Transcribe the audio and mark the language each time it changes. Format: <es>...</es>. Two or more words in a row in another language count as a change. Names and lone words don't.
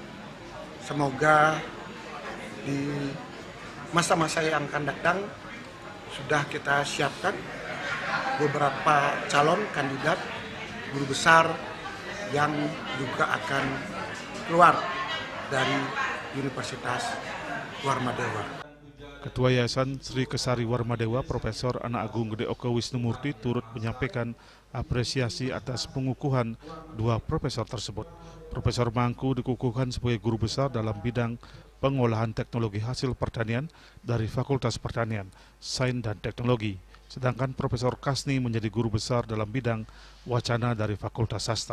<id>Semoga di masa-masa yang akan datang sudah kita siapkan beberapa calon kandidat guru besar yang juga akan keluar dari Universitas Warmadewa. Ketua Yayasan Sri Kesari Warmadewa, Profesor Anak Agung Gede Oka Wisnumurti turut menyampaikan apresiasi atas pengukuhan 2 profesor tersebut. Profesor Mangku dikukuhkan sebagai guru besar dalam bidang pengolahan teknologi hasil pertanian dari Fakultas Pertanian, Sains dan Teknologi. Sedangkan Profesor Kasni menjadi guru besar dalam bidang wacana dari Fakultas Sastra.</id>